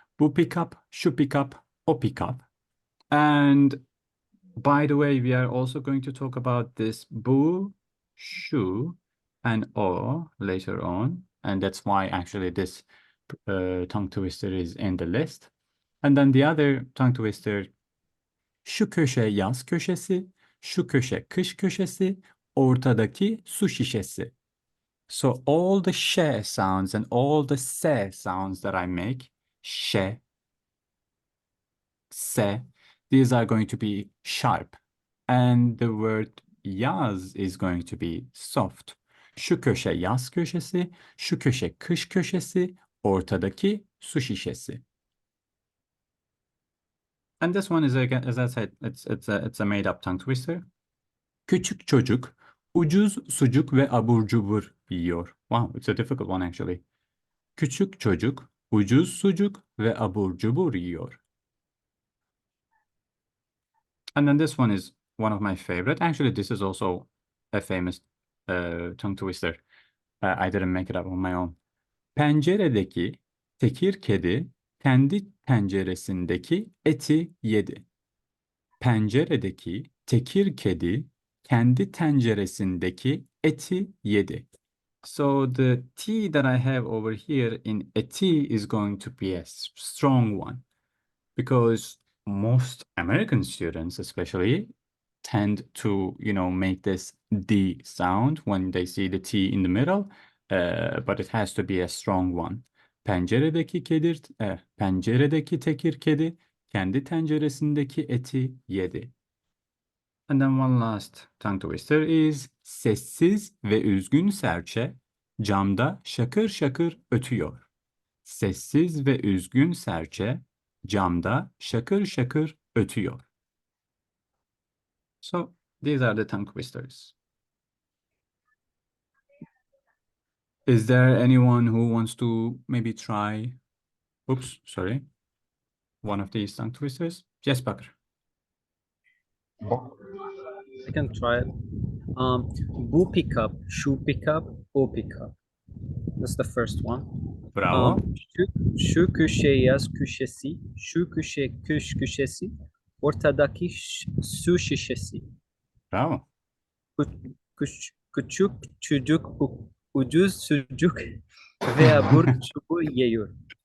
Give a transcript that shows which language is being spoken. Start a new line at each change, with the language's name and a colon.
English: Bu pickup, şu pickup, o pickup. And by the way, we are also going to talk about this bu, shu, and o later on. And that's why actually this tongue twister is in the list.
Turkish: And then the other tongue twister, şu köşe yaz köşesi, şu köşe kış köşesi, ortadaki su şişesi.
English: So all the sh sounds and all the se sounds that I make, sh, se, these are going to be sharp. And the word yaz is going to be soft.
Turkish: Şu köşe yaz köşesi, şu köşe kış köşesi, ortadaki su şişesi.
English: And this one is, again, as I said, it's a made up tongue twister.
Turkish: Küçük çocuk ucuz sucuk ve abur cubur yiyor.
English: Wow, it's a difficult one actually.
Turkish: Küçük çocuk ucuz sucuk ve abur cubur yiyor.
English: And then this one is one of my favorite. Actually, this is also a famous tongue twister. I didn't make it up on my own.
Turkish: Penceredeki tekir kedi kendi tenceresindeki eti yedi. Penceredeki tekir kedi kendi tenceresindeki eti yedi.
English: So the T that I have over here in eti is going to be a strong one because most American students especially tend to, make this D sound when they see the T in the middle, but it has to be a strong one. Penceredeki tekir kedi
Turkish: kendi tenceresindeki eti yedi. And then one last tongue twister is sessiz ve üzgün serçe camda şakır şakır ötüyor. Sessiz ve üzgün serçe camda şakır şakır ötüyor.
English: So these are the tongue twisters. Is there anyone who wants to maybe try, oops, sorry, one of these tongue twisters? Yes, Bakr. I can try it.
Turkish: Bu pickup, shoe pickup, o pickup.
English: That's the first one. Bravo.
Turkish: Şu köşe yaz köşesi, şu köşe kış köşesi, ortadaki su şişesi. Bravo. Küçük çocuk ucuz sucuk ve abur çubuğu yiyor.